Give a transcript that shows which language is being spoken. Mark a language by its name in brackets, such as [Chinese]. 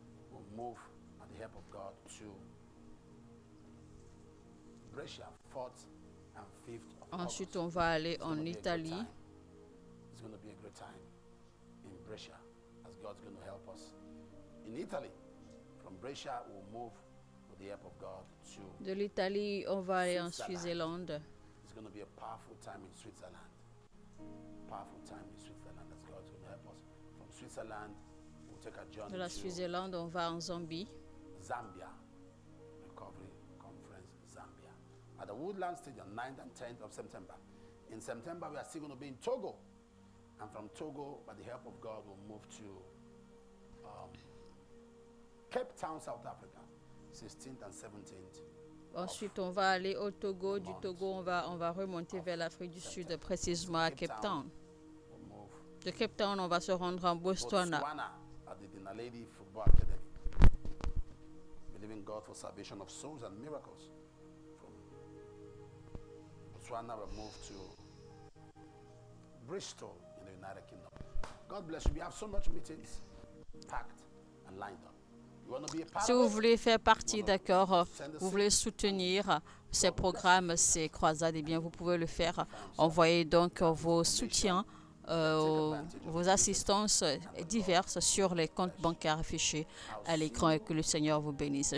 [English] We'll move at the help of God to Brescia, 4th and 5th of [French] Ensuite, on va aller en Italie. [English] It's going to be a great time in Brescia as God's going to help us. In Italy, from Brescia, we'll move with the help of God to [French] De l'Italie, on va aller en Suisse-Zélande. [English] It's going to be a powerful time in Switzerland. Powerful time in Switzerland as God's going to help us. From Switzerland, [French] de la Suisse-Zélande, on va en Zambie. [English] Zambia, Recovery Conference, Zambia. At the Woodland Stadium, 9th and 10th of September. In September, we are still going to be in Togo. And from Togo, by the help of God, we'll move to Cape Town, South Africa, 16th and 17th. [French] Ensuite, on va aller au Togo. Du Togo, on va remonter vers l'Afrique du Sud, précisément à Cape Town. De Cape Town, on va se rendre en Botswana. [English] At the Dinaledi Football Academy. Believing God for salvation of souls and miracles. From Botswana, we move to Bristol in the United Kingdom. God bless you. We have so much meetings packed and lined up. You want to be a part [French] Si [English] of [French] vous [English] it? [French] voulez faire partie, d'accord, vous voulez soutenir ces programmes, ces croisades, eh bien, vous pouvez le faire. Envoyez donc vos soutiens, vos assistances diverses sur les comptes bancaires affichés à l'écran et que le Seigneur vous bénisse.